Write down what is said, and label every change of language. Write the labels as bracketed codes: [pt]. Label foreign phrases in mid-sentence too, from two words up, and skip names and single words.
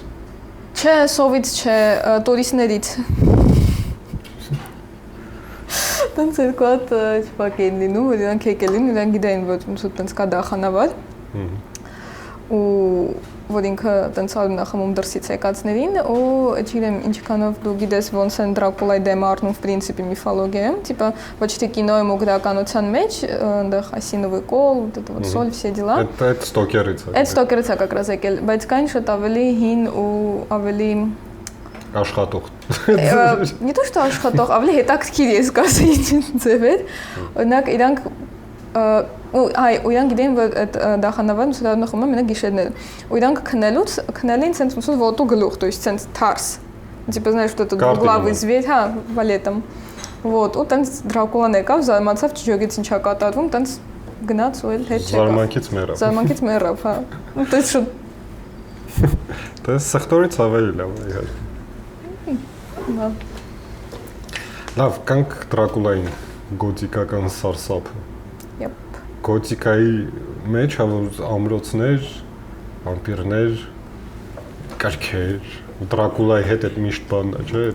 [hy] Չէ, սովից չէ, տուրիստներից։ Տենց երկու հատ չպակ էին լինում, որ իրանք եկել էին, իրանք գիտեին, որ տենց կա դախանավար։ Ու որ ինքը տենց արում նախամում դրսից եկածներին, ու չգիտեմ ինչքանով դու գիտես ոնց են Դրակուլայի դեմ առնում [ru] в принципе мифология, типа [hy] ոչ թե կինոյում ու գրականության մեջ, այնտեղ [ru] Осиновый кол, вот это вот соль, все дела։ [hy] Այդ ստոկերից է։ Այդ ստոկերից է [ru] как раз [hy] եկել, բայց կային շատ ավելի հին ու ավելի աշխատող։ [ru] Не то что [hy] աշխատող, ավելի հետաքրքիր ես կասեի ձևեր։ Օրինակ իրանք ու իրանք գիտեն որ այդ դախանավարը սուրան նախում է մենակ գիշերներ ու իրանք քնելին ցենց ոնց որ ոտու գլուխ, [ru] то есть [hy] ցենց թարս [ru] типа знаешь что это главный зверь, [hy] հա, [ru] валетом вот [hy] ու տենց Դրակուլան եկավ, զարմացավ, չջոգեց ինչա կատարվում, տենց գնաց ու էլ հետ չեկավ։ Զարմանքից մեռավ, հա։ Ու տես շուտ։ Դա սխտորից ավելի լավ է իհարկե։ Լավ, կանք Դրակուլային գոթիկական սարսափը։ Գոթիկայի մեջ ամրոցներ, վամպիրներ, կարգեր, Դրակուլայի հետ այդ միշտ բանն է, չէ՞։